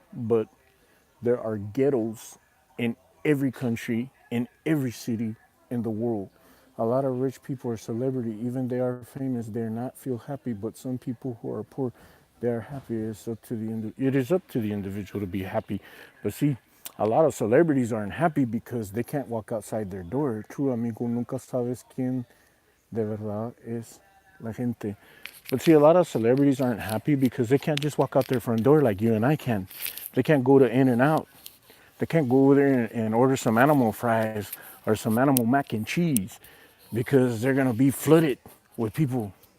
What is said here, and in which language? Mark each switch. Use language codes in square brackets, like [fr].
[en] But there are ghettos in every country, in every city in the world. A lot of rich people are celebrity, even they are famous, they're not feel happy. But some people who are poor, they are happy. It is up to the individual to be happy. But see, a lot of celebrities aren't happy because they can't walk outside their door. [es] True amigo, nunca sabes quién de verdad es la gente. [en] But see, a lot of celebrities aren't happy because they can't just walk out their front door like you and I can. They can't go to In-N-Out. They can't go over there and order some animal fries or some animal mac and cheese because they're going to be flooded with people.